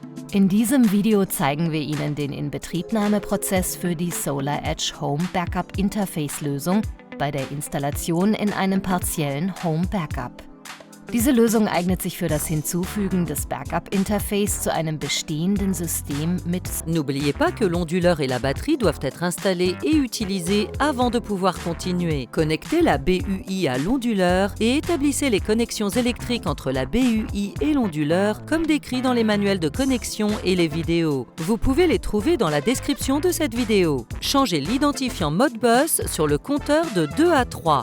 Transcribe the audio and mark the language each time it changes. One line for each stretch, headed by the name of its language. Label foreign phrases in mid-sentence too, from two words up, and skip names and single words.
German: In diesem Video zeigen wir Ihnen den Inbetriebnahmeprozess für die SolarEdge Home Backup Interface-Lösung bei der Installation in einem partiellen Home Backup. Diese Lösung eignet sich für das Hinzufügen des Backup-Interface zu einem bestehenden System mit.
French: N'oubliez pas que l'onduleur et la batterie doivent être installés et utilisés avant de pouvoir continuer. Connectez la BUI à l'onduleur et établissez les connexions électriques entre la BUI et l'onduleur comme décrit dans les manuels de connexion et les vidéos. Vous pouvez les trouver dans la description de cette vidéo. Changez l'identifiant Modbus sur le compteur de 2 à 3.